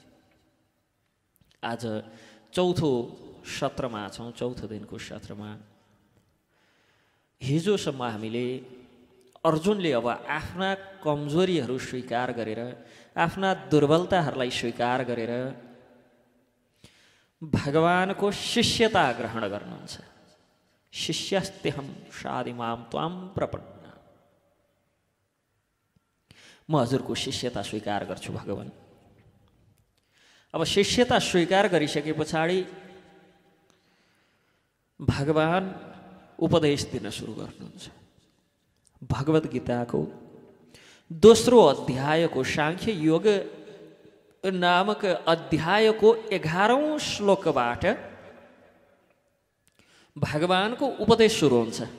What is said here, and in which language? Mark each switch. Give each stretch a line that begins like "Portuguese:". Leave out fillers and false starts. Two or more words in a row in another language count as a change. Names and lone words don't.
Nepali: आज चौथो सत्रमा छौँ, चौथो दिनको सत्रमा। हिजोसम्म हामीले अर्जुनले अब आफ्ना कमजोरीहरू स्वीकार गरेर, आफ्ना दुर्बलताहरूलाई स्वीकार गरेर भगवानको शिष्यता ग्रहण गर्नुहुन्छ।
Sanskrit: शिष्यस्तेहम साधिमाम त्वाम प्रपन्न,
Nepali: म हजुरको शिष्यता स्वीकार गर्छु भगवान। अब शिष्यता स्वीकार गरिसके पछाडि भगवान उपदेश दिन सुरु गर्नुहुन्छ। भगवत गीताको दोस्रो अध्यायको सांख्य योग नामक अध्यायको 11औं श्लोकबाट भगवानको उपदेश सुरु हुन्छ।